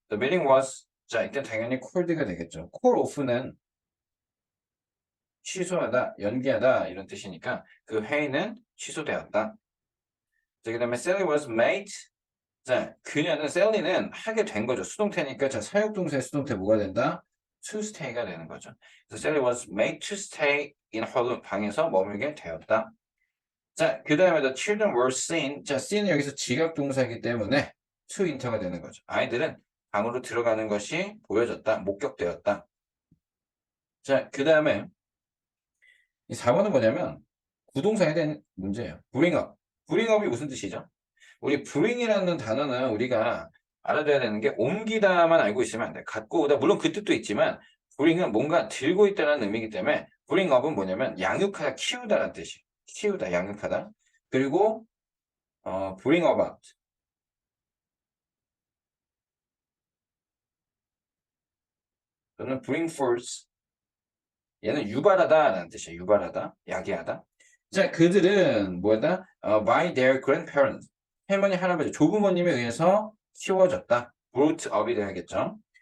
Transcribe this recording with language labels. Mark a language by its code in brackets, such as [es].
[en] The meeting was [ko] 자, 이때 당연히 called가 되겠죠. call off는 취소하다, 연기하다 이런 뜻이니까 그 회의는 취소되었다. 자, 그 다음에 [en] Sally was made. [ko] 자, 그녀는 Sally는 하게 된 거죠. 수동태니까 자, 사역동사의 수동태 뭐가 된다? To stay가 되는 거죠. 그래서 [en] Sally was made to stay in her room. [ko] 방에서 머물게 되었다. 자, 그 다음에 [en] the children were seen. [ko] 자, seen은 여기서 지각동사이기 때문에 to enter가 되는 거죠. 아이들은 방으로 들어가는 것이 보여졌다. 목격되었다. 자, 그 다음에 이 4번은 뭐냐면 부동사에 대한 문제예요. bring up. bring up이 무슨 뜻이죠? 우리 bring이라는 단어는 우리가 알아둬야 되는 게 옮기다만 알고 있으면 안 돼. 갖고 오다. 물론 그 뜻도 있지만 bring은 뭔가 들고 있다는 의미이기 때문에 bring up은 뭐냐면 양육하다, 키우다라는 뜻이에요. 키우다, 양육하다. 그리고 [en] bring about. [ko] 또는 [en] bring forth. [ko] 얘는 유발하다라는 뜻이에요. 유발하다, 야기하다. 자, 그들은 뭐다? [en] by their grandparents. [ko] 할머니, 할아버지, 조부모님에 의해서 키워졌다. brought up이 돼야겠죠.